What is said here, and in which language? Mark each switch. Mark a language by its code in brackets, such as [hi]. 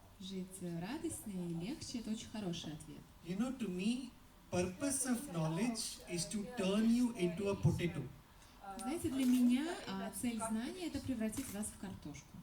[ru] Жить радостнее и легче — это очень хороший ответ. [en] You know, to me, purpose of knowledge is to turn you into a potato. [ru] Знаете, для меня цель знания — это превратить вас в картошку.